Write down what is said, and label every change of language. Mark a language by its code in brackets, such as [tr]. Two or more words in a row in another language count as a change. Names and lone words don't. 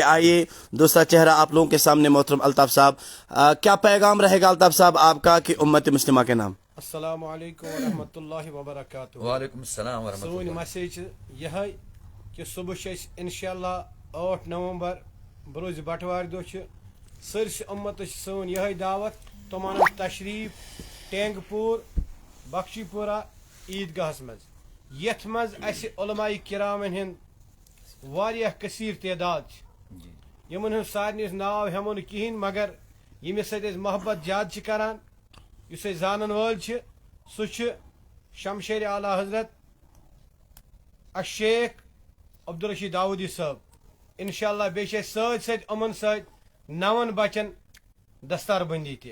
[ur] آئیے دوسرا چہرہ آپ لوگوں کے سامنے محترم الطاف صاحب. کیا پیغام رہے گا الطاف صاحب آپ کا کہ امت مسلمہ کے نام؟ [ar] السلام علیکم ورحمۃ اللہ وبرکاتہ. وعلیکم السلام ورحمۃ [ks] سون [ar] اللہ. [ks] میسیج یہ کہ صبح انشاءاللہ 8 نومبر بروز بٹوار دہ سرس امت سون یہ دعوت تمام تشریف ٹینک پور بخشی پورہ عیدگاہس مز یتھ مز اسہِ علماء کرامن ہند واریاہ کثیر تعداد [ur] جی [ks] یمن ہند سارنٕے ناو ہٮ۪مو نہٕ کِہیٖنۍ مگر ییٚمِس سۭتۍ أسۍ محبت زیادٕ چھِ کران یُس أسۍ زانن وٲلۍ چھِ سُہ چھُ شمشیر اعلیٰ حضرت الشیخ عبدالرشید داؤدی صٲب انشاءاللہ بیٚیہِ چھِ اَسہِ سۭتۍ سۭتۍ یِمن سۭتۍ 9 بچن دستار بندی تہِ